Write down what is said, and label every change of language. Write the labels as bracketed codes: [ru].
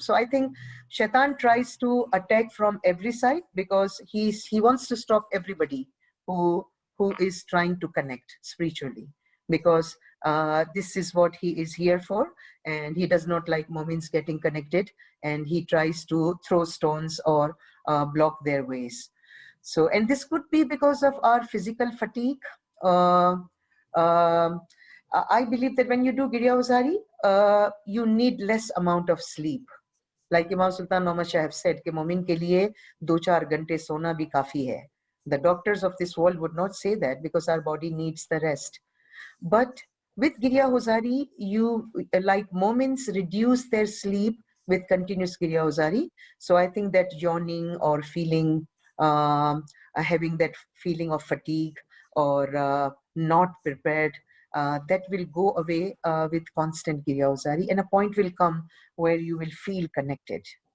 [en] So I think Shaitan tries to attack from every side because he wants to stop everybody who is trying to connect spiritually, because this is what he is here for, and he does not like Momins getting connected, and he tries to throw stones or block their ways. So, and this could be because of our physical fatigue. I believe that when you do Giryaozari, you need less amount of sleep. Like Imam Sultan Muhammad Shah have said, [hi] कि मोमिन के लिए 2-4 घंटे सोना भी काफी है. [en] The doctors of this world would not say that because our body needs the rest. But with Giryaozari, you, like moments, reduce their sleep with continuous Giryaozari. So I think that yawning or feeling, having that feeling of fatigue or not prepared, that will go away with constant Giryaozari, and a point will come where you will feel connected.